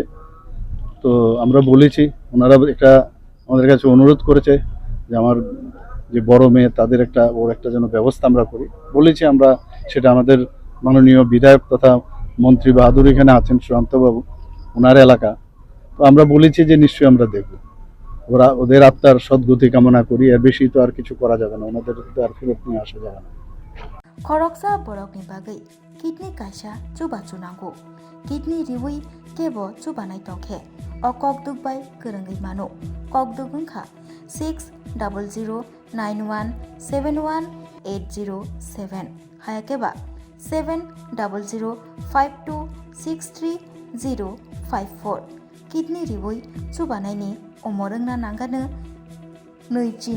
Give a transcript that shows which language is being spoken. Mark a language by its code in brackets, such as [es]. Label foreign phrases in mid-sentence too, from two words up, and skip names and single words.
[bn] তো আমরা বলেছি, ওনারা একটা আমাদের কাছে অনুরোধ করেছে যে আমার যে বড় মেয়ে, তাদের ওর একটা যেন ব্যবস্থা আমরা করি। বলেছি আমরা সেটা, আমাদের মাননীয় বিধায়ক তথা মন্ত্রী বাহাদুর এখানে আছেন, সুশান্তবাবু, ওনার এলাকা। তো আমরা বলেছি যে নিশ্চয়ই আমরা দেখব, ওদের আত্মার সদ্গতি কামনা করি। এর বেশি তো আর কিছু করা যাবে না, ওনাদের তো আর ফেরত নিয়ে আসা যাবে না। [trp] खरकसा बरकनि बागै किडनी कायसा चुबा चुनांगौ किडनी रिवै केबो चुबानाय तंखे अ ककदुक बाय गोरोङै मानो ककदुक ओंखा 600091718007 हायाकेबा 7005263054 किडनी रिवै चुबानायनि अमरोंना नांगानो नैचिनि